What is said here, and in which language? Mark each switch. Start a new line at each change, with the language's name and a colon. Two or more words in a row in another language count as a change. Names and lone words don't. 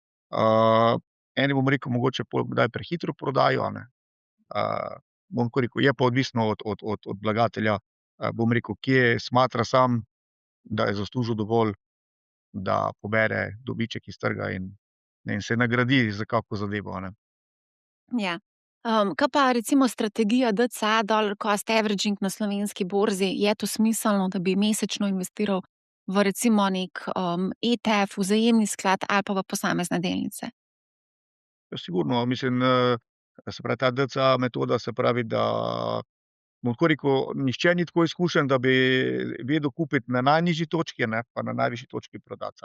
Slovenian: Eni, bom rekel, mogoče kdaj prehitro prodajo, bom tako rekel, je pa odvisno od vlagatelja, bom rekel, kje smatra sam, da je zaslužil dovolj, da pobere dobiček iz trga in se nagradi za kako zadevo. Ja. Kaj pa recimo strategija DCA,
English: dollar cost averaging
Slovenian: na slovenski borzi, je to smiselno, da bi mesečno investiral v recimo nek ETF, vzajemni sklad ali pa v posamezne delnice? Ja, sigurno, mislim, se pravi, ta DCA metoda, se pravi, da bom tako rekel, nihče ni tako izkušen, da bi vedel kupiti na najnižji točki, pa na najvišji točki prodati.